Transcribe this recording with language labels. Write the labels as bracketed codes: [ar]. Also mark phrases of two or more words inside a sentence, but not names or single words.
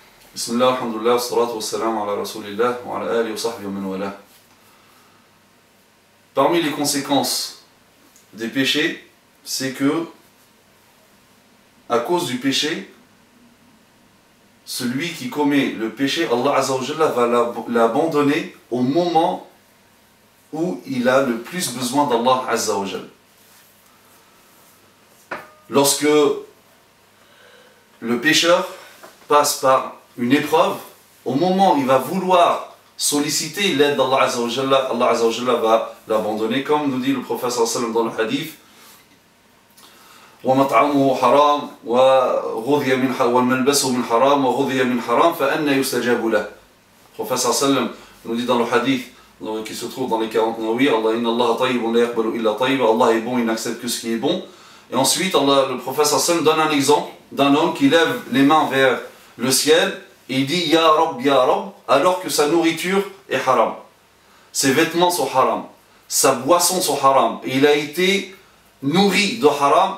[ar] بسم الله الحمد لله والصلاة والسلام على رسول الله وعلى آله وصحبه ومن والاه. [fr] Parmi les conséquences des péchés, c'est que, à cause du péché, celui qui commet le péché, Allah [ar] عز وجل [fr] va l'abandonner au moment où il a le plus besoin d'Allah [ar] عز وجل. [fr] Lorsque le pécheur passe par une épreuve, au moment où il va vouloir solliciter l'aide d'Allah [ar] عز وجل, [fr] Allah [ar] عز وجل [fr] va l'abandonner, comme nous dit le prophète sallallahu dans le hadith. [ar] وَمَطْعَمُهُ حَرَامٌ وَغُذِيَ مِنْ حَرَامٍ وَمَلْبَسُهُ مِنْ حَرَامٍ وَغُذِيَ مِنْ حَرَامٍ فَأَنَّى يُسْتَجَابُ لَهُ. [fr] Le prophète sallallahu nous dit dans le hadith qui se trouve dans les 40 Nawawi, [ar] الله إن الله طيب لا يقبل إلا طيبا, [fr] Allah est bon, il n'accepte que ce qui est bon. Et ensuite, le prophète sallallahu donne un exemple d'un homme qui lève les mains vers le ciel et il dit [ar] يا رب, [fr] alors que sa nourriture est haram, ses vêtements sont haram, sa boisson sont haram, et il a été nourri de haram.